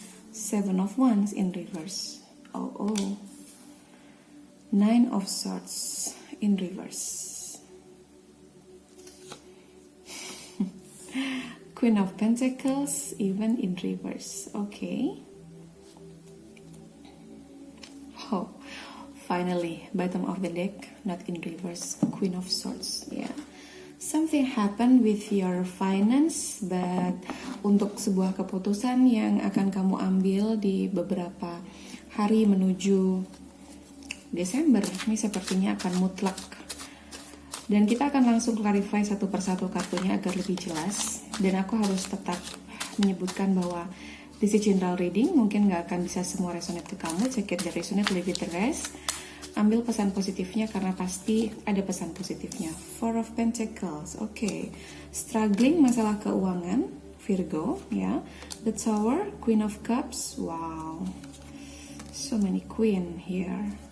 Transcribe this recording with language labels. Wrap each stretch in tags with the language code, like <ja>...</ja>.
<en>Seven of Wands in reverse, oh. Nine of Swords in reverse, Queen of Pentacles even in reverse, okay. Oh, finally, bottom of the deck, not in reverse, Queen of Swords, yeah. Something happened with your finance, but</en> <id>untuk sebuah keputusan yang akan kamu ambil di beberapa hari menuju Desember, ini sepertinya akan mutlak. Dan kita akan langsung clarify satu persatu kartunya agar lebih jelas. Dan aku harus tetap menyebutkan bahwa</id> <en>this is general reading,</en> <id>mungkin nggak akan bisa semua resonate ke kamu.</id> <en>Check it, the resonate, leave it the rest.</en> <id>Ambil pesan positifnya karena pasti ada pesan positifnya.</id> <en>Four of Pentacles, okay. Struggling</en> <id>masalah keuangan,</id> <en>Virgo, ya. The Tower, Queen of Cups, wow. So many queen here.</en>